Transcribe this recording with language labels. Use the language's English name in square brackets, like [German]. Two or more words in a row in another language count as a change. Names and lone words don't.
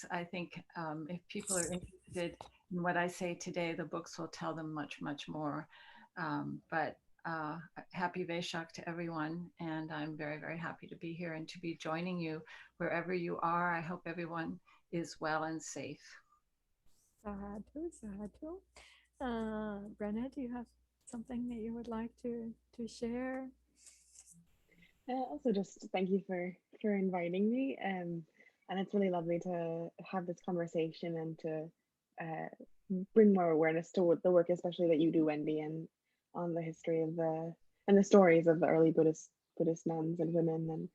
[English] I think if people are interested in what I say today, the books will tell them much, much more. But happy Vesak to everyone, and I'm very, very happy to be here and to be joining you wherever you are. I hope everyone is well and safe. [Pali] Sadhu, sadhu. [English] Brenna, do you have something that you would like to share? Also, just thank you for inviting me. And it's really lovely to have this conversation and to bring more awareness to the work, especially that you do, Wendy, and on the history of the stories of the early Buddhist nuns and women.